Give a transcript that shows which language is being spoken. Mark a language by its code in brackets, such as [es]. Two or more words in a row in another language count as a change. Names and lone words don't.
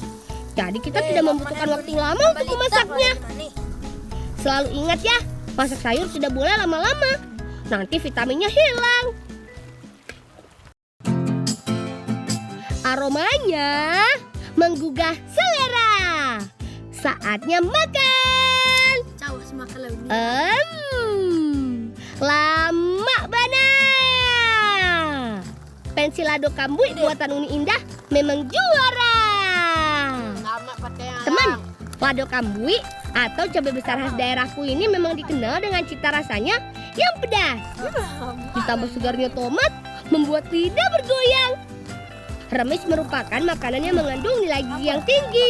[id] Jadi kita tidak membutuhkan waktu lama untuk memasaknya. Selalu ingat ya, masak sayur tidak boleh lama-lama. Nanti vitaminnya hilang. Aromanya menggugah selera. Saatnya makan. [min] Lama bana. [id] Pensi [min] lado kambui [id] buatan Uni Indah memang juara. Teman, [min] lado kambui [id] atau cabai besar khas daerahku ini memang dikenal dengan cita rasanya yang pedas. Ditambah segarnya tomat membuat lidah bergoyang. Remis merupakan makanan yang mengandung nilai gizi yang tinggi.